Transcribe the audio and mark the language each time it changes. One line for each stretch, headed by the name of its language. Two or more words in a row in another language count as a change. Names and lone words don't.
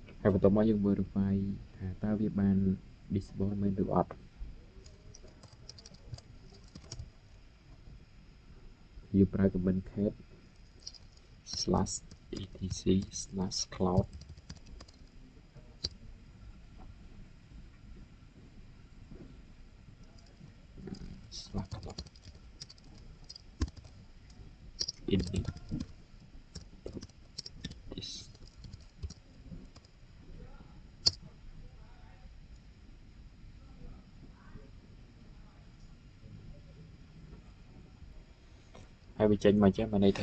Khmer: បន្ទាប់មកយើង verify ថាតើវាបាន disable មែនឬអត់យើងប្រើ
English: command cat /etc/cloud /cloud init this ហើយវាចេញមកចឹងបានន័យថា